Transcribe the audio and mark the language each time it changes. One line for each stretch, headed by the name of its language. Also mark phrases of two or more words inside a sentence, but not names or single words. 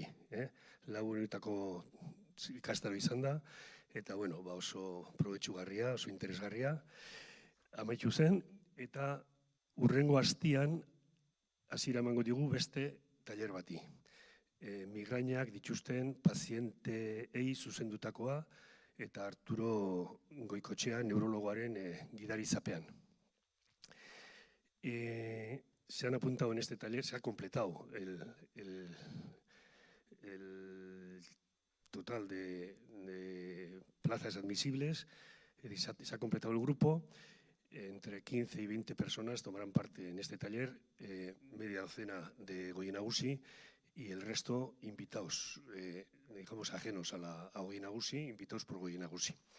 Basque: Lagunetako ikastaro izan da, eta oso probetxugarria, oso interesgarria, amaitu zen, eta hurrengo hastian hasiera emango digu beste tailer bati. Migrainak dituzten pazienteei zuzendutakoa eta Arturo Goikotxea neurologoaren gidarizapean.
Spanish: Se han apuntado en este taller, se ha completado el total de plazas admisibles, se ha completado el grupo. Entre 15 y 20 personas tomarán parte en este taller, media docena de Goi Nagusi y el resto invitados, digamos ajenos a Goi Nagusi, invitados por Goi Nagusi.